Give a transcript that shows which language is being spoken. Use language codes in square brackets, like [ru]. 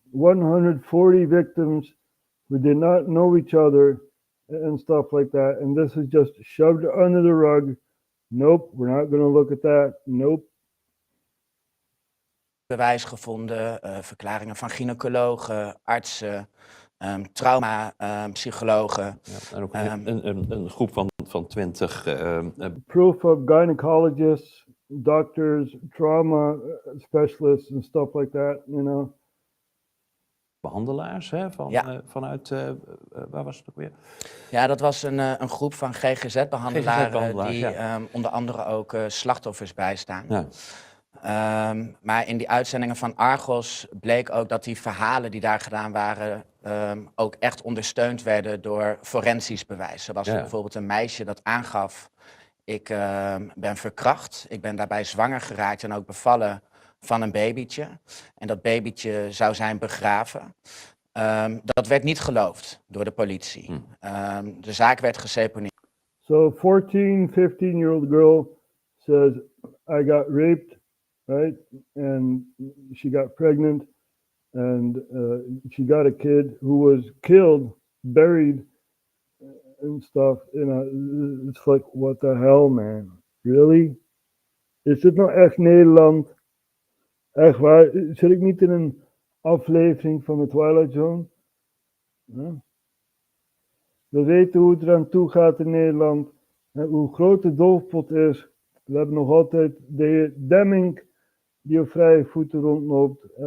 [en] 140 victims who did not know each other and stuff like that. And this is just shoved under the rug. Nope, we're not going to look at that. Nope. [nl] Bewijs gevonden, verklaringen van gynaecologen, artsen, traumapsychologen. Ja, en ook een groep van 20 [en] Proof of gynecologists, doctors, trauma specialists and stuff like that, you know. [nl] behandelaars hè, vanuit, waar was het ook weer? Ja, dat was een groep van GGZ-behandelaren die ja. onder andere ook slachtoffers bijstaan. Ja. Maar in die uitzendingen van Argos bleek ook dat die verhalen die daar gedaan waren ook echt ondersteund werden door forensisch bewijs. Zo was er bijvoorbeeld een meisje dat aangaf, ik ben verkracht, ik ben daarbij zwanger geraakt en ook bevallen van een babytje. En dat babytje zou zijn begraven. Dat werd niet geloofd door de politie. De zaak werd geseponeerd. [en] So 14, 15-year-old girl says, I got raped, right? And she got pregnant and she got a kid who was killed, buried and stuff. You know, it's like, what the hell, man? Really? [nl] Is dit nou echt Nederland? Echt waar? Zit ik niet in een aflevering van de Twilight Zone? Ja. We weten hoe het eraan toe gaat in Nederland. Hoe groot de doofpot is. We hebben nog altijd de heer Demming die op vrije voeten rondloopt.